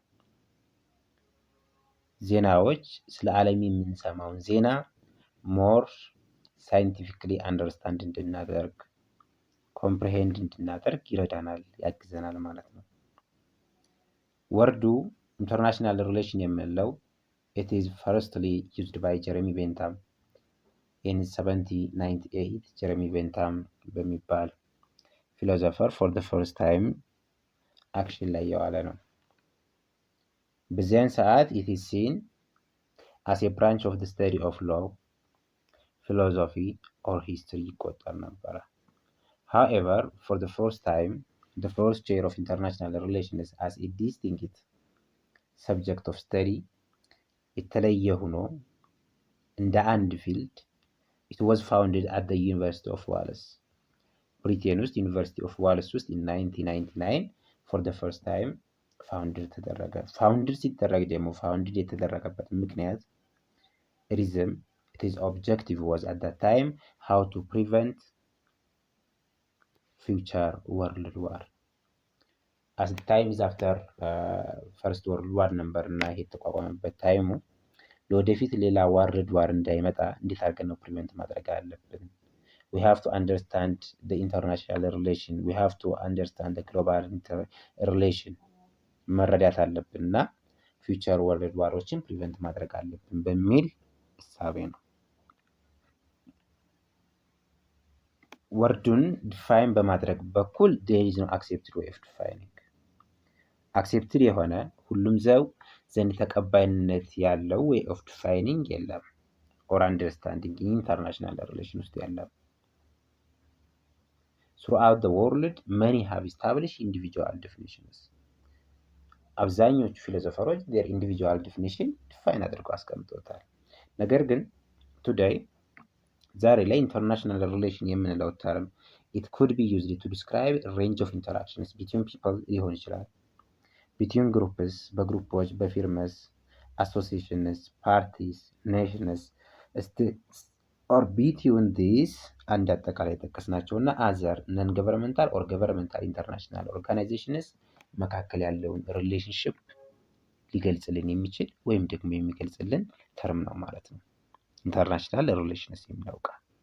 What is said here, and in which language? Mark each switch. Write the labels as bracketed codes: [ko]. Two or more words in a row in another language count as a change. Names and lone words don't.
[am] ዜናዎች ስለ ዓለም የምንሰማውን ዜና [en] more scientifically understand [am] እንድናደርግ ኮምፕሬሄንድ እንድናደርግ ይረዳናል፣ ያግዘናል ማለት ነው። ወርዱ [en] international relation [am] የምንለው [en] it is firstly used by Jeremy Bentham in 1798 [am] ጀረሚ ቤንታም በሚባል ፊሎሶፈር [en] for the first time [am] አክሽን ላይ የዋለ ነው። በዚያን ሰዓት [en] it is seen as a branch of the study of law, philosophy or history [am] ይቆጠር ነበረ። [en] However, for the first time, the first chair of international relations as a distinct subject of study [am] የተለየ ሆኖ እንደ አንድ ፊልድ [en] it was founded at the University of Wales [am] ብሪቴን ውስጥ ዩኒቨርሲቲ ኦፍ ዋልስ ውስጥ [en] in 1999 for the first time [am] ፋውንድድ ተደረገ። ፋውንድድ ሲደረግ ደግሞ ፋውንድድ የተደረገበት ምክንያት [en] reason its objective was at that time how to prevent future world war as the time is after first world war [am] ነበር እና ይሄ የተቋቋመበት ታይሙ ለወደፊት ሌላ [en] world war [am] እንዳይመጣ እንዴት አድርገን ነው ፕሪቨንት ማድረግ አለብን? [en] we have to understand the international relation, we have to understand the global relation [am] መረዳት አለብን እና ፊውቸር ወርልድ ዋሮችን ፕሪቨንት ማድረግ አለብን በሚል እሳቤ ነው። ወርዱን ዲፋይን በማድረግ በኩል [en] there is no accepted way of defining accepted [am] የሆነ ሁሉም ሰው ዘንድ ተቀባይነት ያለው [en] way of defining የለም or understanding international relation [am] ውስጥ የለም። [en] throughout the world many have established individual definitions [am] አብዛኞቹ ፊሎሶፈሮች [en] their individual definition [am] ዲፋይን አድርገው አስቀምጦታል። ነገር ግን ቱዴይ ዛሬ ላይ [en] international relation [am] የምንለው ተርም [en] it could be used to describe range of interactions between people [am] ሊሆን ይችላል፣ [en] between groups [am] በግሩፖች፣ በፊርምስ፣ [en] associations, parties, nations, states or between this [am] አንድ አጠቃላይ የጠቀስናቸው እና [en] other non governmental or governmental international organizations [am] መካከል ያለውን ሪሌሽንሽፕ ሊገልጽልን የሚችል ወይም ደግሞ የሚገልጽልን ተርም ነው ማለት ነው [en] international relations [am] የሚለው ቃል።